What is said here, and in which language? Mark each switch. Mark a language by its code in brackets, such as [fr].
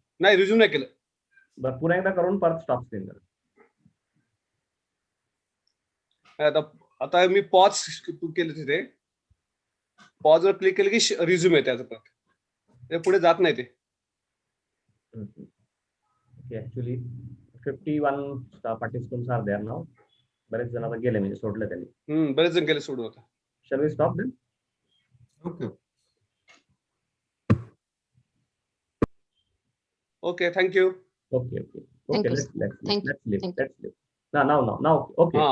[mr] नाही, रिझ्यूम नाही केलं. बरं, पुन्हा एकदा करून परत स्टॉप स्क्रीन करा. आता मी पॉज केलं, तिथे पॉज वर क्लिक केलं की रिझ्यूम आहे त्याचं, परत ते पुढे जात नाही. ते [en] Actually 51 participants are there now. [mr] बरेच जण आता गेले, म्हणजे सोडलं त्यांनी. बरेच जण गेले सोडून. आता [en] shall we stop then? Okay, thank you. Okay. Thank you. Let's leave. Thank you. Let's leave. Now. Okay.